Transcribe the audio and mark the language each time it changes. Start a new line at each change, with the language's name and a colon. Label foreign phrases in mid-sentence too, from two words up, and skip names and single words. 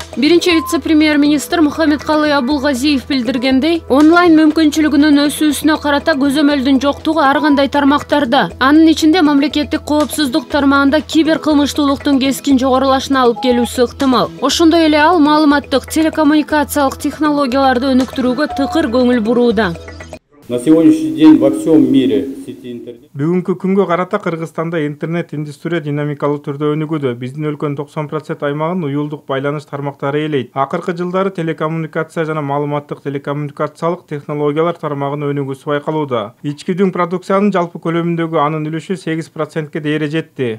Kyrgyz: Биринчи вице-премьер-министр Мухаммедкалый Абулгазиев билдиргендей, онлайн мүмкүнчүлүгүнүн өсүүсүнө карата көзөмөлдүн жоктугу ар кандай тармактарда, анын ичинде мамлекеттик коопсуздук тармагында кибер кылмыштуулуктун кескин жогорулашына алып келүүсү ыктымал. Ошондой эле ал маалыматтык, телекоммуникациялык технологияларды өнүктүрүүгө тыкыр көңүл бурууда.
Russian: На сегодняшний день во всем мире сети интернет.
Kyrgyz: Бүгүнкү күнгө карата Кыргызстанда интернет индустрия динамикалуу түрдө өнүгүүдө. Биздин өлкөнүн 90% аймагын уюлдук байланыш тармактары ээлейт. Акыркы жылдары телекоммуникация жана маалыматтык телекоммуникациялык технологиялар тармагынын өнүгүүсү байкалууда. Ички дүң продукциянын жалпы көлөмүндөгү анын үлүшү 8%ке дейре жетти.